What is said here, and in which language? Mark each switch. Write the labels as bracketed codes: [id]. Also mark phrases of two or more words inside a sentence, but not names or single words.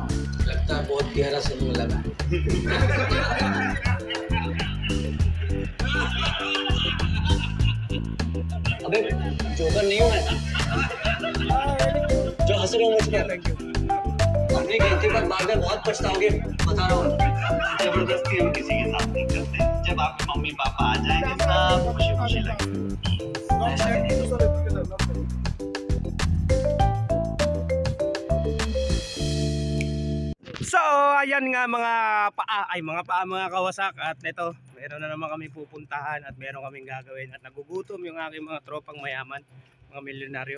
[hi] लगता है बहुत गहरा सुनने लगा। अबे जोकर नहीं हूँ मैं, जो हंस रहे हो मुझ पर। अपनी गलती पर बाद में बहुत पछताओगे, बता रहा हूँ। जबरदस्ती हम किसी के साथ नहीं करते। जब आपके मम्मी पापा आ जाएंगे सब खुशी खुशी लगेगी। [tl] So, ayan nga mga kawasak, at ito, meron na naman kami pupuntahan at meron kaming gagawin at nagugutom yung aking mga tropang mayaman, mga milyonaryo.